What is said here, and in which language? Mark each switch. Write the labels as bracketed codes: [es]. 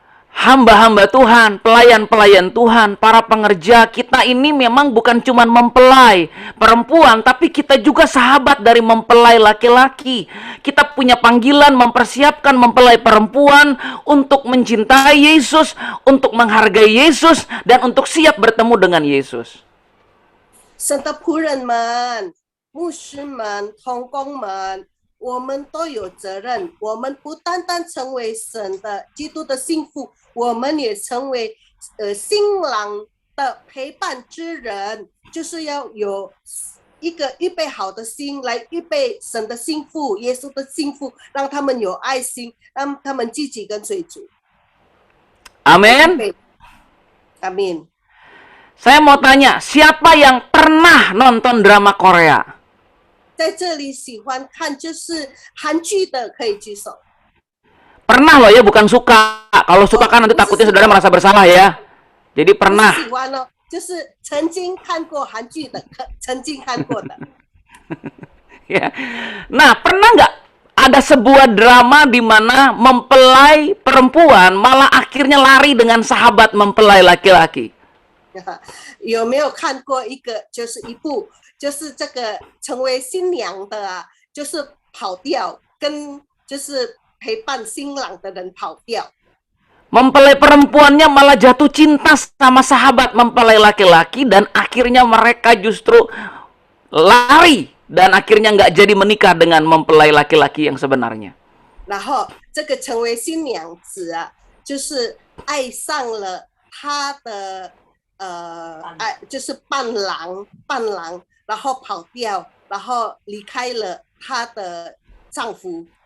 [id] Hamba-hamba Tuhan, pelayan-pelayan Tuhan, para pengerja, kita ini memang bukan cuma mempelai perempuan, tapi kita juga sahabat dari mempelai laki-laki. Kita punya panggilan mempersiapkan mempelai perempuan untuk mencintai Yesus, untuk menghargai Yesus, dan untuk siap bertemu dengan Yesus. [zh] 神的仆人们、牧师们、同工们，我们都有责任。我们不单单成为神的基督的心腹，我们也成为新郎的陪伴之人，就是要有一个预备好的心来预备神的心腹、耶稣的心腹，让他们有爱心，让他们积极跟随主。 [id] Amin. Amin. Saya mau tanya, siapa yang pernah nonton drama Korea? [zh] 在这里喜欢看就是韩剧的可以举手。 [id] Pernah loh ya, bukan suka. Kalau suka kan nanti takutnya saudara merasa bersalah ya. Jadi pernah. [zh] 喜欢哦，就是曾经看过韩剧的，曾经看过的。 [id] Ya. Nah, pernah nggak ada sebuah drama di mana mempelai perempuan malah akhirnya lari dengan sahabat mempelai laki-laki? [zh] 有没有看过一个，就是一部，就是这个成为新娘的啊，就是跑掉，跟就是陪伴新郎的人跑掉。 [id] Mempelai perempuannya malah jatuh cinta sama sahabat mempelai laki-laki dan akhirnya mereka justru lari dan akhirnya nggak jadi menikah dengan mempelai laki-laki yang sebenarnya. [zh] 然后这个成为新娘子啊，就是爱上了他的爱，就是伴郎，然后跑掉，然后离开了她的丈夫。